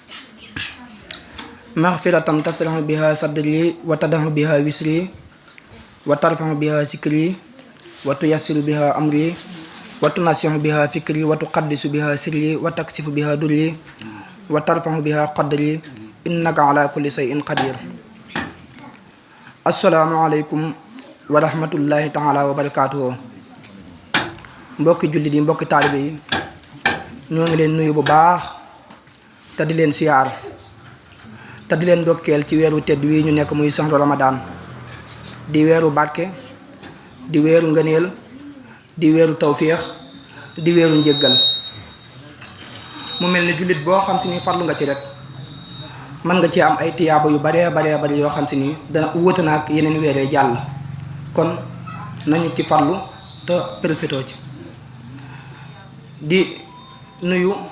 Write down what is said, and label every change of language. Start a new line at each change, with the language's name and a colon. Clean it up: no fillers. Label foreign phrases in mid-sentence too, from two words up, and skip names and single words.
Arabic: مغفرة تشرح بها صدري وتدع بها وسري وترفع بها ذكري وتيسر بها أمري وتنصح بها فكري وتقدس بها سري وتكشف بها دري وترفع بها قدري إنك على كل شيء قدير. السلام عليكم ورحمة الله تعالى وبركاته.
Wolof: mbokki jullit yi mbokki taalibe yi ñoo ngi leen nuyu bu baax te di leen siyaar te di leen ndokkeel ci weeru tedd wi ñu nekk muy saxru Ramadan di weeru barke di weeru ngëneel di weeru tawféex di weeru njëggal mu mel ni jullit boo xam si ni farlu nga ci rek mën nga ci am ay tiyaaba yu baree bari yoo xam si ni dana wute na ak yeneen weeree jàll kon nañu ci farlu te profitoo ci di nuyu